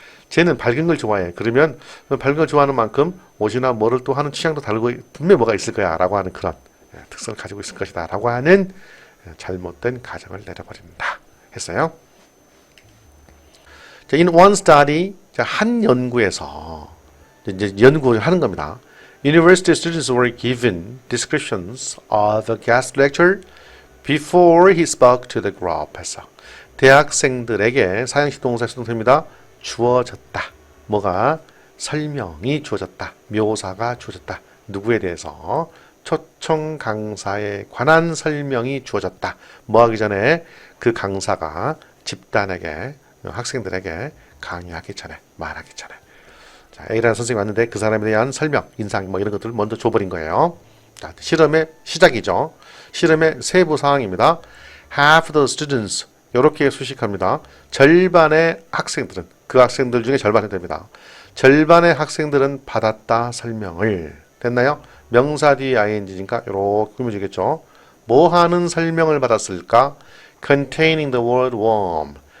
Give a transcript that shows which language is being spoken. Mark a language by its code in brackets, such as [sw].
[ko] 쟤는 밝은 걸 좋아해. 그러면 밝은 걸 좋아하는 만큼 옷이나 뭐를 또 하는 취향도 다르고 분명히 뭐가 있을 거야 라고 하는 그런 특성을 가지고 있을 것이다 라고 하는 잘못된 가정을 내려버린다 했어요. 자, [en] in one study, [ko] 한 연구에서 이제 연구를 하는 겁니다. [en] University students were given descriptions of the guest lecturer before he spoke to the group. [ko] 해서 대학생들에게 사형식 동사 수동태입니다. 주어졌다. 뭐가? 설명이 주어졌다. 묘사가 주어졌다. 누구에 대해서? 초청 강사에 관한 설명이 주어졌다. 뭐 하기 전에? 그 강사가 집단에게, 학생들에게 강의하기 전에, 말하기 전에. 자, A라는 선생님이 왔는데 그 사람에 대한 설명, 인상 뭐 이런 것들을 먼저 줘버린 거예요. 자, 실험의 시작이죠. 실험의 세부 사항입니다. [en] Half the students [ko] 이렇게 수식합니다. 절반의 학생들은, 그 학생들 중에 절반이 됩니다. 절반의 학생들은 받았다 설명을. 됐나요? 명사 뒤에 ing니까 이렇게 꾸며지겠죠. 뭐 하는 설명을 받았을까? [en] Containing the word warm.